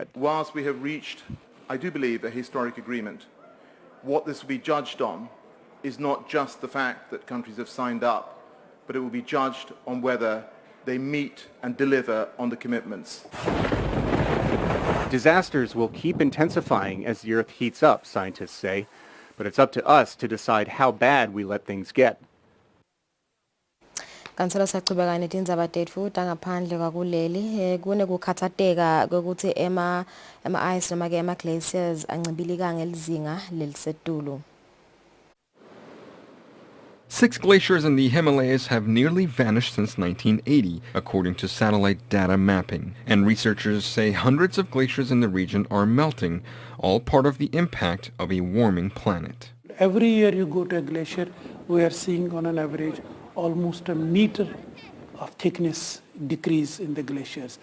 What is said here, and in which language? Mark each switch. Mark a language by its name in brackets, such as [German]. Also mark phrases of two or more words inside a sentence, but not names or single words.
[English] Whilst we have reached, I do believe, a historic agreement, what this will be judged on is not just the fact that countries have signed up, but it will be judged on whether they meet and deliver on the commitments. Disasters will keep intensifying as the Earth heats up, scientists say, but it's up to us to decide how bad we let things get. [Swati] Kansela sachubeka netindzaba tetfu tangaphandle kwakuleli kunekukhatsateka kokuthi ema-ice noma ke ema-glaciers ancibilika ngelizinga lelisetulu. [English] 6 glaciers in the Himalayas have nearly vanished since 1980, according to satellite data mapping, and researchers say hundreds of glaciers in the region are melting, all part of the impact of a warming planet. Every year you go to a glacier, we are seeing on an average almost a meter of thickness decrease in the glaciers.